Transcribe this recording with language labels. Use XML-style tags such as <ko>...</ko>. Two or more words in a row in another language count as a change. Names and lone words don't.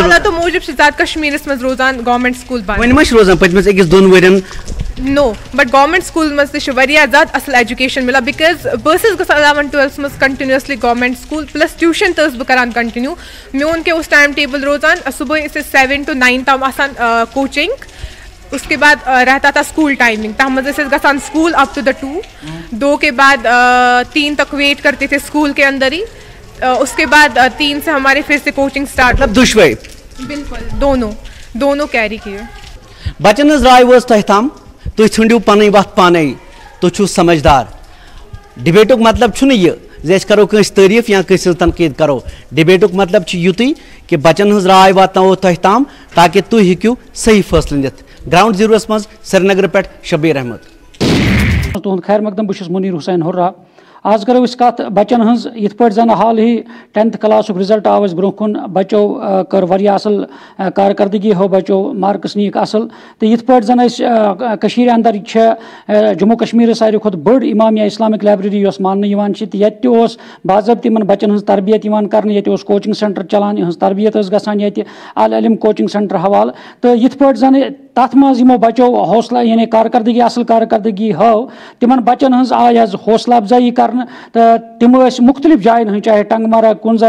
<ks>حالاتو موٗجوٗب چھِ زیادٕ کشمیٖرس منٛز روزان</ks> <en>government school</en> <ks>بنٛد. وۄنۍ ما چھِ روزان پٔتمِس 1-2 ؤرین؟ نو بٹ</ks> <en>government school</en> <ks>منٛز تہِ چھِ واریاہ زیادٕ اصل ایجوکیشن مِلان بِکاز بہٕ ٲسٕس گژھان 11th-12th منٛز</ks> <en>continuously government school plus tuition</en> <ks>تہِ ٲسٕس بہٕ کران کنٹِنیو. میون کیٛاہ اوس ٹایم ٹیبل روزان صبحٲے ٲسۍ أسۍ 7 to 9 تام آسان کوچنگ</ks> <ur>اس کے بعد رہتا تھا</ur> <en>school timing</en> <ks>تتھ منٛز ٲسۍ أسۍ گژھان اسکول</ks> <en>up to the</en> <ur>2 کے بعد 3 تک ویٹ کرتے تھے اسکول کے اندر ہی اس کے بعد 3 سے ہمارے پھر سے کوچنگ اسٹارٹ.</ur> <ks>مطلب دۄشوے</ks> <ur>بالکل دونوں کیری کیے.</ur> <ks>بچن ہٕنٛز راے وٲژ تۄہہِ تام تُہۍ ژھٕنڈِو پنٕنۍ وتھ پانے تُہۍ چھِو سمجھدار. ڈِبیٹُک مطلب چھُنہٕ یہِ زِ أسۍ کرو کٲنٛسہِ تعریٖف یا کٲنٛسہِ ہٕنٛز تنقیٖد کرو. ڈِبیٹُک مطلب چھُ یُتُے کہِ بچن ہٕنٛز راے واتناوو تۄہہِ تام تاکہِ تُہۍ ہیٚکِو صحیح فٲصلہٕ نِتھ. گراؤنڈ زیٖروَس منٛز سرینگر پٮ۪ٹھ شبیٖر احمد. تُہُنٛد خیر مقدم بہٕ چھُس مُنیٖر حُسین ہُرا. آز کرو أسۍ کتھ بچن ہٕنٛز یِتھ پٲٹھۍ زن حال ہی 10th کلاسُک رِزلٹ آو اَسہِ برونٛہہ کُن بچو کٔر واریاہ اصل کارکردگی ہو بچو مارکس نِیِکھ اصل تہٕ یِتھ پٲٹھۍ زن أسۍ کٔشیٖرِ اندر چھےٚ جموں کشمیٖرس ساروی کھۄتہٕ بٔڑ اِمامیہ اِسلامِک لایبرٔری یۄس ماننہٕ یِوان چھِ تہٕ ییٚتہِ تہِ اوس باضٲبطہٕ یِمن بچن ہٕنٛز تربیت یِوان کرنہٕ ییٚتہِ اوس</ks> <en>coaching centre</en> <ks>چلان یِہٕنٛز تربیت ٲس گژھان ییٚتہِ العلم کوچنگ سینٹر حوالہٕ تہٕ یِتھ پٲٹھۍ زن تتھ منٛز یِمو بچو حوصلہٕ یعنی کارکردگی اصل کارکردگی ہٲو تِمن بچن ہٕنٛز آیہِ حظ حوصلہٕ افزٲیی کرنہٕ تہٕ تِم ٲسۍ مختلف جاین ہٕنٛدۍ چاہے ٹنٛگ مرگ کُنزر</ks>